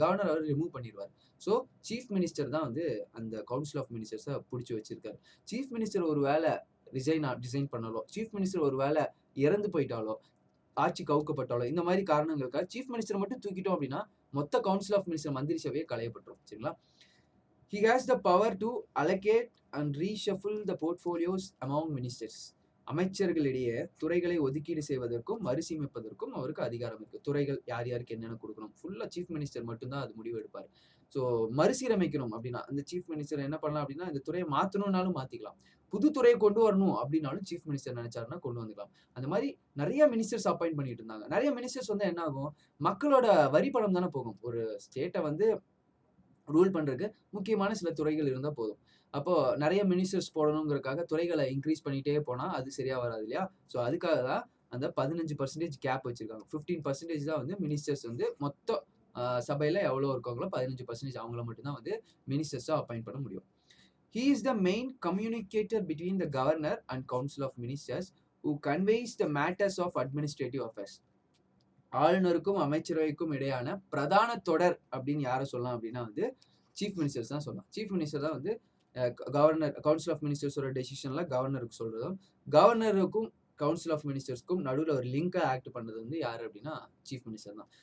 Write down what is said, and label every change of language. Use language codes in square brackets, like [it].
[ta] Governor அவர் remove பண்ணிடுவார். So chief minister தான் வந்து அந்த கவுன்சில் ஆஃப் மினிஸ்டர்ஸை பிடிச்சி வச்சிருக்காரு. சீஃப் மினிஸ்டர் ஒரு வேலை டிசைன் பண்ணாலோ, சீஃப் மினிஸ்டர் ஒரு வேலை இறந்து போயிட்டாலோ, ஆட்சி கவுக்கப்பட்டாலோ, இந்த மாதிரி காரணங்களுக்காக சீஃப் மினிஸ்டர் மட்டும் தூக்கிட்டோம் அப்படின்னா மொத்த கவுன்சில் ஆஃப் மினிஸ்டர் மந்திரி சபையை களையப்பட்டுரும். சரிங்களா? [en] He has the power to allocate and reshuffle the portfolios among ministers. [ta] அமைச்சர்களிடையே துறைகளை ஒதுக்கீடு செய்வதற்கும் மறுசீமைப்பதற்கும் அவருக்கு அதிகாரம் இருக்கு. துறைகள் யார் யாருக்கு என்னென்ன கொடுக்கணும் ஃபுல்லா சீஃப் மினிஸ்டர் மட்டும்தான் அது முடிவு எடுப்பார். ஸோ மறுசீரமைக்கணும் அப்படின்னா அந்த சீஃப் மினிஸ்டர் என்ன பண்ணலாம் அப்படின்னா இந்த துறையை மாற்றணும்னாலும் மாத்திக்கலாம். புது துறையை கொண்டு வரணும் அப்படின்னாலும் சீஃப் மினிஸ்டர் நினைச்சாருன்னா கொண்டு வந்துக்கலாம். அந்த மாதிரி நிறைய மினிஸ்டர்ஸ் அப்பாயிண்ட் பண்ணிட்டு இருந்தாங்க. நிறைய மினிஸ்டர்ஸ் வந்து என்ன ஆகும், மக்களோட வரி பணம் தானே போகும். ஒரு ஸ்டேட்டை வந்து ரூல் பண்றதுக்கு முக்கியமான சில துறைகள் இருந்தா போதும். அப்போ நிறைய மினிஸ்டர்ஸ் போடணுங்கிறதுக்காக துறைகளை இன்க்ரீஸ் பண்ணிட்டே போனா அது சரியா வராது இல்லையா? ஸோ அதுக்காக தான் அந்த 15% கேப் வச்சிருக்காங்க. 15% தான் வந்து மினிஸ்டர்ஸ் வந்து மொத்த சபையில எவ்வளோ இருக்காங்களோ 15% அவங்கள மட்டும் தான் வந்து மினிஸ்டர்ஸா அப்பாயிண்ட் பண்ண முடியும். [en] He is the main communicator between the governor and council of ministers who conveys the matters of administrative affairs. [ta] ஆளுநருக்கும் அமைச்சரவைக்கும் இடையான பிரதான தொடர் அப்படின்னு யாரை சொல்லலாம் அப்படின்னா வந்து சீஃப் மினிஸ்டர்ஸ் தான் சொல்லலாம். சீஃப் மினிஸ்டர் தான் வந்து கவர்னர் கவுன்சில் ஆஃப் மினிஸ்டர்ஸோட டெசிஷன்ல கவர்னருக்கு சொல்றதும், கவர்னருக்கும் கவுன்சில் ஆஃப் மினிஸ்டர்ஸ்க்கும் நடுவில் ஒரு லிங்கை ஆக்ட் பண்றது வந்து யாரு அப்படின்னா சீஃப் மினிஸ்டர் தான்.